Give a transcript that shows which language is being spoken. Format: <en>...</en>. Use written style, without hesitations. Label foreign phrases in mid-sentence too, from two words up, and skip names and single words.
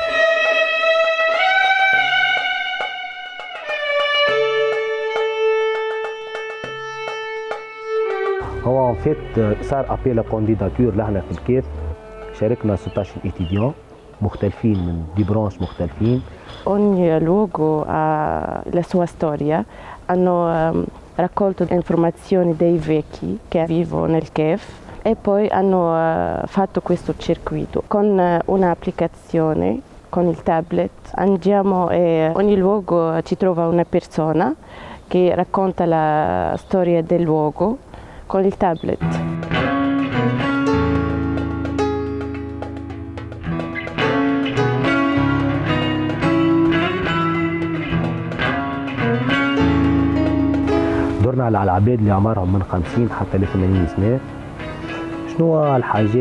<ar>هو فيت صار</ar> <fr>appel candidature</fr> <ar>لهنا في الكيف، شاركنا 16 اتيديون مختلفين من</ar> <fr>des branches</fr> <ar>مختلفين.</ar> <it>Ogni luogo ha la sua storia, hanno raccolto informazioni dei vecchi che vivono nel Kef e poi hanno fatto questo circuito con un'applicazione, con il tablet. Andiamo e ogni luogo ci trova una persona che racconta la storia del luogo con il tablet.</it> <ar>دورنا على العباد اللي عمرهم من 50 حتى ل 80 سنة، شنو الحاجات</ar>